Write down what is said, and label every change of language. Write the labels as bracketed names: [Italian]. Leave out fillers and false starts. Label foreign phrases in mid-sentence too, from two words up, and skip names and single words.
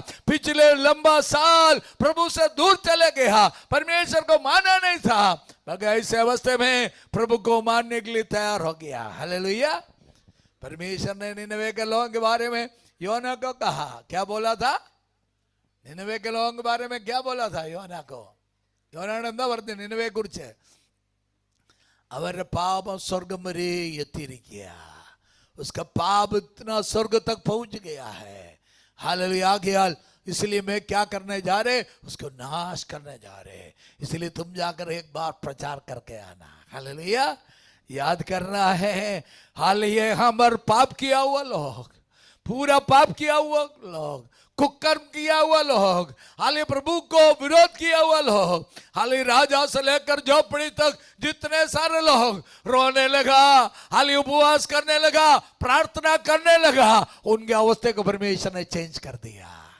[Hindi] पिछले लंबा साल प्रभु से दूर चले गया, परमेश्वर को माना नहीं था, मगर ऐसे अवस्था में प्रभु को मानने के लिए तैयार हो गया। हालेलुया। परमेश्वर ने निनवे के लोगों के बारे में योना को कहा, क्या बोला था? निनवे के लोगों के बारे में क्या बोला था योना को? [Malayalam] योना എന്താ പറഞ്ഞു നിനവയെ കുറിച്ച്? അവരുടെ പാപം സ്വർഗം വരെ എത്തിയിരിക്കുക. [Hindi] उसका पाप इतना स्वर्ग तक पहुंच गया है। हालेलुया। आगे इसलिए मैं क्या करने जा रहे, उसको नाश करने जा रहे, इसलिए तुम जाकर एक बार प्रचार करके आना। हालेलुया। याद करना है, हाल ये हमारे पाप किया हुआ लोग, पूरा पाप किया हुआ लोग, कुकर्म किया हुआ लोग, हाल प्रभु को विरोध किया हुआ लोग, हाल राजा से लेकर झोपड़ी तक जितने सारे लोग रोने लगा, हाल उपवास करने लगा, प्रार्थना करने लगा, उनके अवस्था को परमेश्वर ने चेंज कर दिया।